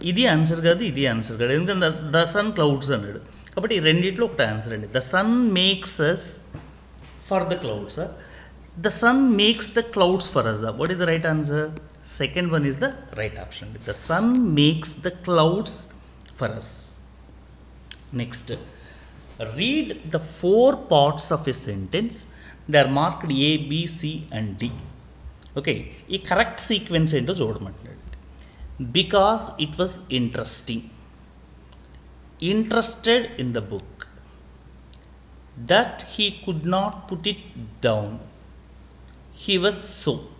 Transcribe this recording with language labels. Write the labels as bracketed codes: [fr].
[te] ఇది ఆన్సర్ కాదు, ఇది ఆన్సర్ కాదు. ఎందుకంటే ద సన్ క్లౌడ్స్ అన్నాడు కాబట్టి ఈ రెండిట్లో ఒకటి ఆన్సర్ అండి. [en] The sun makes us for the clouds, the sun makes the clouds for us. What is the right answer? Second one is the right option అండి. The sun makes the clouds for us. Next, read the 4 parts of a sentence. They are marked A, B, C and D. Okay, [te] ఈ correct sequence ఏంటో చూడమంటున్నాడు. [en] Because it was interesting, interested in the book, that he could not put it down, he was so.